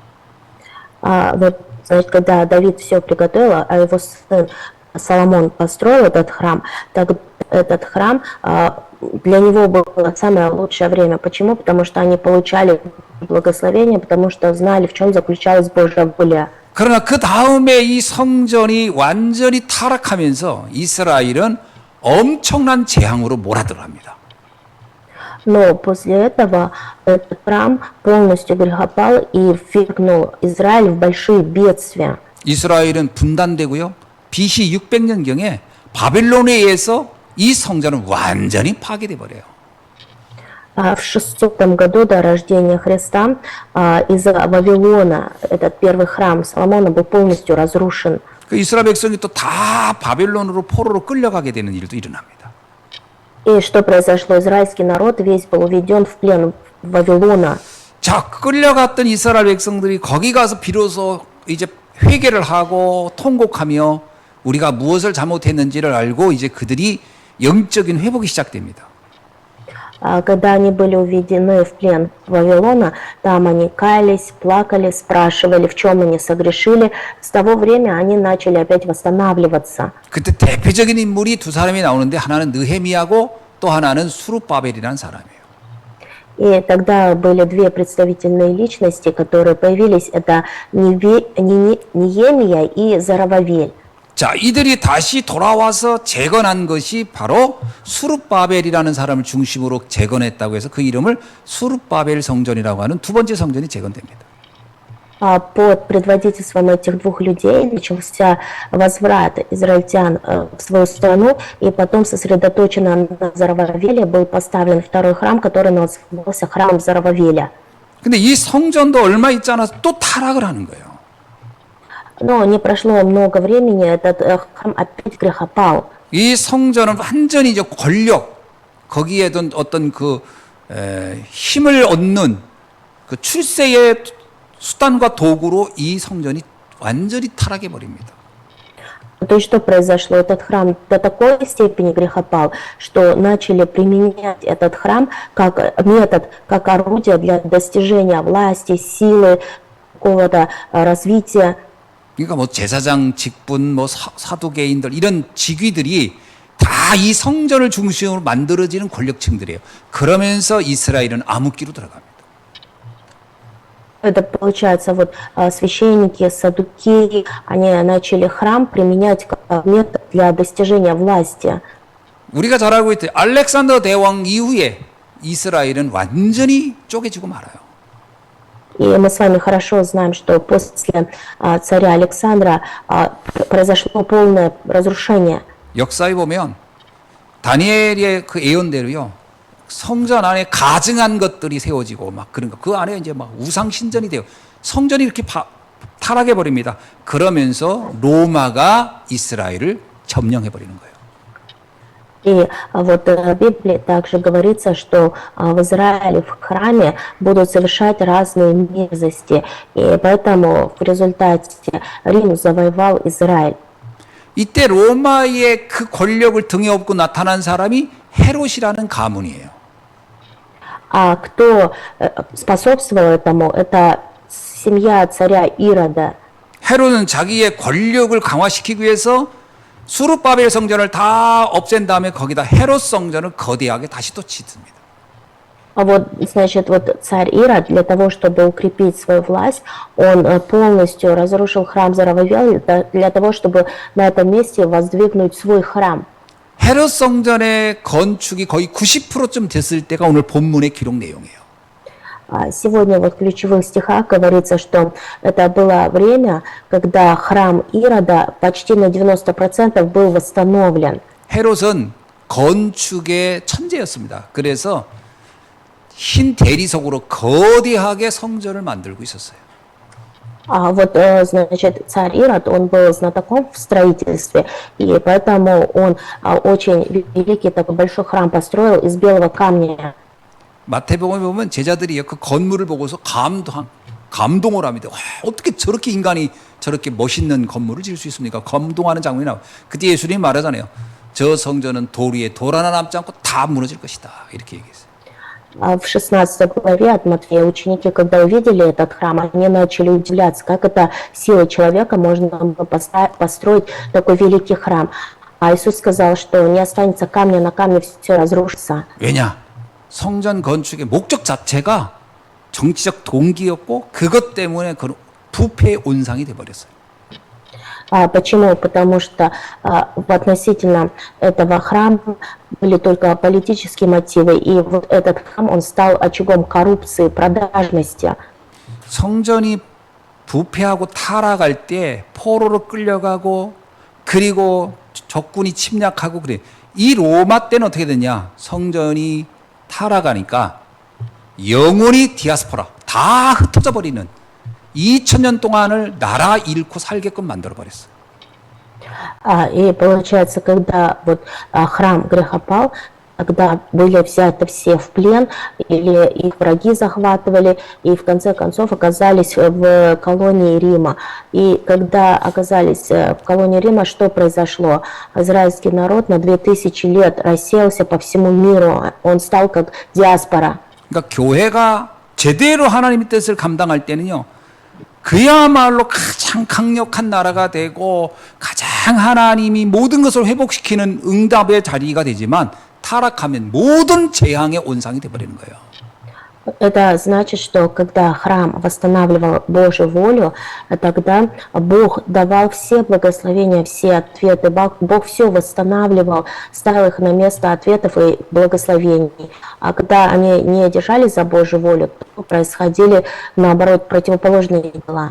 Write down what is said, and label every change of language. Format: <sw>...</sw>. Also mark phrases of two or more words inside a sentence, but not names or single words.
<ru>Вот, значит, когда Давид все приготовил, а его сын Соломон построил этот храм, так этот храм для него было самое лучшее время. Почему? Потому что они получали благословение, потому что знали, в чем заключалась Божья воля.</ru> <ko>그러나 그 다음에 이 성전이 완전히 타락하면서 이스라엘은 엄청난 재앙으로 몰아들어갑니다.</ko> <ru>Но после этого этот храм полностью грехопал и ввергнул Израиль в большие бедствия.</ru> <ko>이스라엘은 분단되고요. BC 600년경에 바벨론에 의해서 이 성전은 완전히 파괴돼 버려요.</ko> <ru>В 600 году до рождения Христа из-за Вавилона этот первый храм Соломона был полностью разрушен.</ru> <ko>그 이스라엘 백성이 또 다 바벨론으로 포로로 끌려가게 되는 일도 일어납니다.</ko> <ru>И что произошло? Израильский народ весь был уведен в плен Вавилона.</ru> <ko>자, 끌려갔던 이스라엘 백성들이 거기 가서 비로소 이제 회개를 하고 통곡하며 우리가 무엇을 잘못했는지를 알고 이제 그들이 영적인 회복이 시작됩니다.</ko> <ru>Когда они были уведены в плен Вавилона, там они каялись, плакали, спрашивали, в чем они согрешили. С того времени они начали опять восстанавливаться.</ru> <ko>그때 대표적인 인물이 두 사람이 나오는데 하나는 느헤미야고 또 하나는 수룹바벨이라는 사람이에요.</ko> <ru>И тогда были две представительные личности, которые появились. Это Неемия и Зарававель.</ru> <ko>자, 이들이 다시 돌아와서 재건한 것이 바로 수룹바벨이라는 사람을 중심으로 재건했다고 해서 그 이름을 수룹바벨 성전이라고 하는 두 번째 성전이 재건됩니다.</ko> <ru>Под предводительством этих двух людей начался возврат израильтян в свою страну, и потом сосредоточенно на Зарававеле был поставлен второй храм, который назывался храмом Зарававеля.</ru> <ko>근데 이 성전도 얼마 있지 않아서 또 타락을 하는 거예요.</ko> <ru>Но не прошло много времени, этот храм опять грехопал.</ru> <ko>이 성전은 완전히 이제 권력, 거기에 어떤 힘을 얻는 그 출세의 수단과 도구로 이 성전이 완전히 타락해 버립니다.</ko> <ru>То есть что произошло? Этот храм до такой степени грехопал, что начали применять этот храм как метод, как орудие для достижения власти, силы, какого-то развития.</ru> <ko>그러니까 뭐 제사장 직분, 뭐 사두개인들 이런 직위들이 다 이 성전을 중심으로 만들어지는 권력층들이에요. 그러면서 이스라엘은 암흑기로 들어갑니다.</ko> <ru>Это получается, вот священники, саддукеи, они начали храм применять как метод для достижения власти.</ru> <ko>우리가 잘 알고 있듯이 알렉산더 대왕 이후에 이스라엘은 완전히 쪼개지고 말아요.</ko> <ru>И мы с вами хорошо знаем, что после царя Александра произошло полное разрушение.</ru> <ko>역사에 보면 다니엘의 그 예언대로요. 성전 안에 가증한 것들이 세워지고 막 그런 거. 그 안에 이제 막 우상 신전이 돼요. 성전이 이렇게 타락해 버립니다. 그러면서 로마가 이스라엘을 점령해 버리는 거예요.</ko> <ru>И вот в Библии также говорится, что в Израиле в храме будут совершать разные мерзости. И поэтому в результате Рим завоевал Израиль.</ru> <ko>이때 로마의 그 권력을 등에 업고 나타난 사람이 헤롯이라는 가문이에요.</ko> <ru>А кто способствовал этому? Это семья царя Ирода.</ru> <ko>헤롯은 자기의 권력을 강화시키기 위해서 수르바벨 성전을 다 없앤 다음에 거기다 헤롯 성전을 거대하게 다시 또 짓습니다.</ko> <ru>А вот, значит, вот царь Ирод для того, чтобы укрепить свою власть, он полностью разрушил храм Зарававел для того, чтобы на этом месте воздвигнуть свой храм.</ru> <ko>헤롯 성전의 건축이 거의 90%쯤 됐을 때가 오늘 본문의 기록 내용이에요.</ko> <ru>Сегодня вот в ключевых стихах говорится, что это было время, когда храм Ирода почти на 90% был восстановлен.</ru> <ko>헤롯은 건축의 천재였습니다. 그래서 흰 대리석으로 거대하게 성전을 만들고 있었어요.</ko> <ru>А вот, значит, царь Ирод, он был знатоком в строительстве, и поэтому он очень великий такой большой храм построил из белого камня.</ru> <ko>마태복음에 보면 제자들이 그 건물을 보고서 감동을 합니다. 와, 어떻게 저렇게 인간이 저렇게 멋있는 건물을 지을 수 있습니까? 감동하는 장면이 나와요. 그때 예수님이 말하잖아요. 저 성전은 돌 위에 돌 하나 남지 않고 다 무너질 것이다. 이렇게 얘기했어요.</ko> <ru>В 16 главе от Матфея ученики, когда увидели этот храм, они начали удивляться, как это силой человека можно было построить такой великий храм. А Иисус сказал, что не останется камня на камне, все разрушится.</ru> <ko>왜냐? 성전 건축의 목적 자체가 정치적 동기였고 그것 때문에 그 부패의 온상이 돼버렸어요.</ko> <ru>Почему? Потому что в относительно этого храма были только политические мотивы, и вот этот храм, он стал очагом коррупции, продажности.</ru> <ko>성전이 부패하고 타락할 때 포로로 끌려가고 그리고 적군이 침략하고 그래. 이 로마 때는 어떻게 됐냐? 성전이 타락하니까 영원히 디아스포라 다 흩어져 버리는 2000년 동안을 나라 잃고 살게끔 만들어 버렸어요.</ko> <ru>И получается, когда вот храм грехопал, когда были взяты все в плен, или их враги захватывали, и в конце концов оказались в колонии Рима. И когда оказались в колонии Рима, что произошло? Израильский народ на 2000 лет рассеялся по всему миру, он стал как диаспора.</ru> <ko>그러니까 교회가 제대로 하나님의 뜻을 감당할 때는요. 그야말로 가장 강력한 나라가 되고 가장 하나님이 모든 것을 회복시키는 응답의 자리가 되지만 타락하면 모든 재앙의 온상이 되어버리는 거예요.</ko> <ru>Это значит, что когда храм восстанавливал Божью волю, тогда Бог давал все благословения, все ответы. Бог все восстанавливал, ставил их на место ответов и благословений. А когда они не держались за Божью волю, то происходили, наоборот, противоположные дела.</ru>